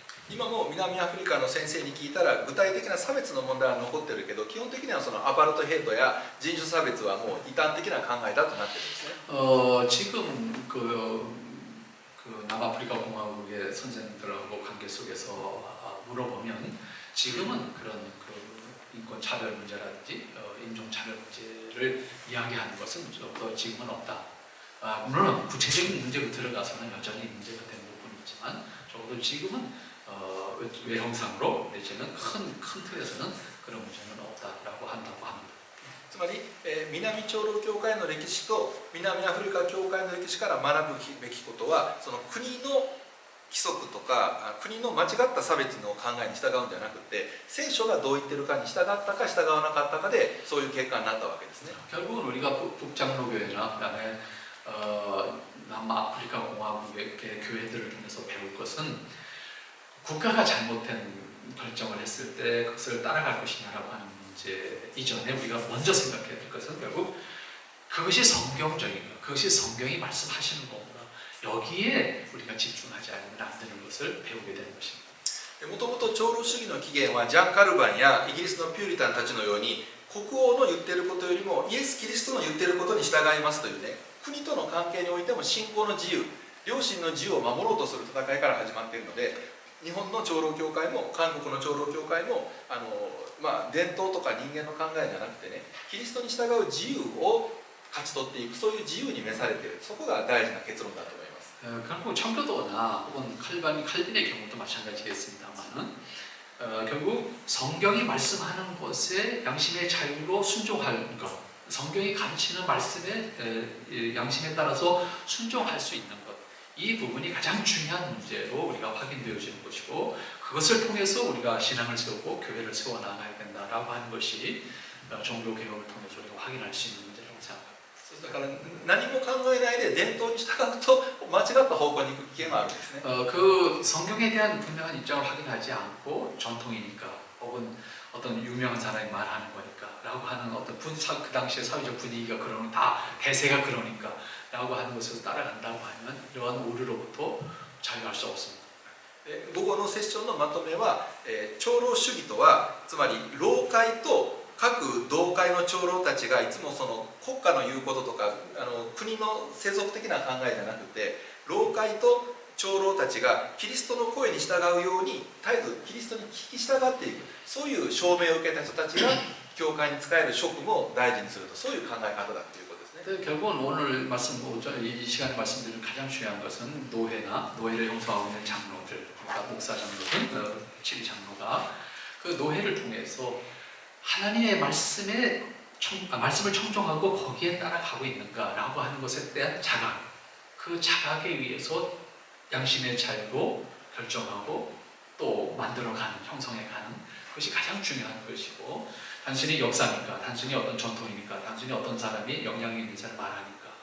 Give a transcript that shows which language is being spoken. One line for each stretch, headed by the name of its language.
Japanese: 今も南アフリカの先生に聞いたら具体的な差別の問題は残ってるけど、基本的にはそのアパルトヘイトや人種差別はもう異端的な考えだとなってるんですね。
Korean: 지금 그 남아프리카 공화국의 선생들하고 관계 속에서 물어보면 지금은 그런 그 인권 차별 문제라든지 인종 차별 문제를 이야기하는 것은 더 지금은 없다. 물론 구체적인 문제로 들어가서는 여전히 문제가 되는 부분이 있지만, 적어도 지금은 외형상으로 내지는 큰 틀에서는 그런 문제는 없다라고 한다고 합니다.
Japanese: つまり、南長老教会の歴史と南アフリカ教会の歴史から学ぶべきことは、その国の規則とか国の間違った差別の考えに従うんじゃなくて、聖書がどう言ってるかに従ったか従わなかったかでそういう結果になったわけですね。
Korean: 결국은 우리가 북장로교회나 그다음에 남아프리카 공화국의 교회들을 통해서 배울 것은, 국가가 잘못된 결정을 했을 때 그것을 따라갈 것이냐라고 하는 문제 이전에 우리가 먼저 생각해야 될 것은 결국 그것이 성경적인가, 그것이 성경이 말씀하시는 건가, 여기에 우리가 집중하지 않으면 안 되는 것을 배우게 되는 것입니다.
Japanese: もともと長老主義の起源はジャン・カルバンやイギリスのピューリタンたちのように、国王の言ってることよりもイエス・キリストの言ってることに従いますというね、国との関係においても信仰の自由、良心の自由を守ろうとする戦いから始まっているので、日本の長老教会も韓国の長老教会も伝統とか人間の考えじゃなくてね、キリストに従う自由を勝ち取っていく、そういう自由に召されている、そこが大事な結論だと思います。
Korean: 결국 청교도나 혹은 칼빈의 경우도 마찬가지겠습니다만은 결국 성경이 말씀하는 것에 양심의 자유로 순종하는 것, 성경이 가르치는 말씀에 양심에 따라서 순종할 수 있는 것, 이 부분이 가장 중요한 문제로 우리가 확인되어지는 것이고, 그것을 통해서 우리가 신앙을 세우고 교회를 세워나가야 된다라고 하는 것이 종교 개혁을 통해서 우리가 확인할 수 있는 문제라고 생각합니다.
Japanese: だから何も考えないで伝統に従うと間違った方向に行く危険があるんですね。
Korean: 그 성경에 대한 분명한 입장을 확인하지 않고 전통이니까 혹은 어떤 유명한 사람이 말하는 거니까라고 하는 어떤 그 당시의 사회적 분위기가 그러는, 다 대세가 그러니까라고 하는 것을 따라간다고 하면 이러한 오류로부터 자유할 수 없습니다.
Japanese: 午後のセッションのまとめは、長老主義とはつまり老会と各同会の長老たちがいつもその国家の言うこととか国の世俗的な考えじゃなくて、老会と長老たちがキリストの声に従うように絶えずキリストに聞き従っていく、そういう証明を受けた人たちが教会に仕える職務を大事にすると、そういう考え方だということですね。
Korean: 결국은 오늘 이 시간에 말씀드린 가장 중요한 것은 노예를 형성하고 있는 장로들, 그러니까 목사 장로든 지리 장로가 그 노예를 통해서 하나님의 말씀을 청종하고 거기에 따라가고 있는가라고 하는 것에 대한 자각, 그 자각에 의해서 양심의 자유로 결정하고 또 만들어가는, 형성해가는 것이 가장 중요한 것이고, 단순히 역사니까, 단순히 어떤 전통이니까, 단순히 어떤 사람이 영향이 있는 사람을 말하니까